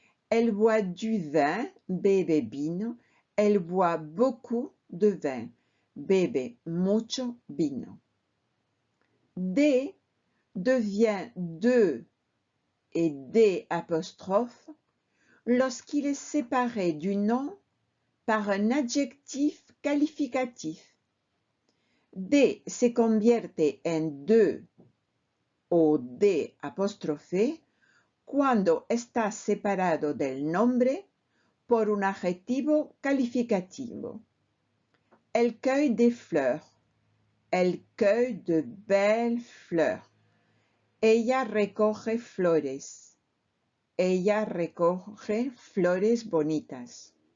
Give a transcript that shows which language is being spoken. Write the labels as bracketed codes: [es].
[fr] Elle boit du vin, [es] bebe vino. [fr] Elle boit beaucoup de vin, [es] bebe mucho vino. [fr] De devient de et des apostrophes lorsqu'il est séparé du nom par un adjectif calificatif. [es] De se convierte en de o de apóstrofe cuando está separado del nombre por un adjetivo calificativo. [fr] Elle cueille des fleurs. Elle cueille de belles fleurs. [es] Ella recoge flores. Ella recoge flores bonitas.